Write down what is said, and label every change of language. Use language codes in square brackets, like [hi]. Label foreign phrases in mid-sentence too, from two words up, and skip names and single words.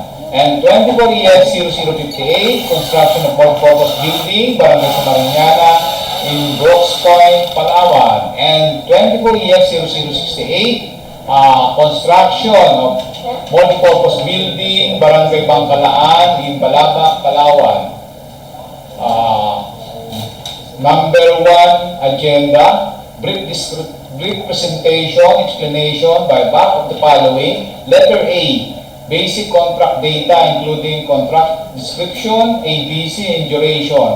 [en] And 24EF 0058, construction of multipurpose building, Barangay Samariñana in Brooks Point, Palawan. And 24EF 0068, construction of multipurpose building, Barangay Bangkalaan in Balabac, Palawan. Number 1 agenda, brief presentation, explanation by back of the following. Letter A, basic contract data including contract description, ABC, and duration.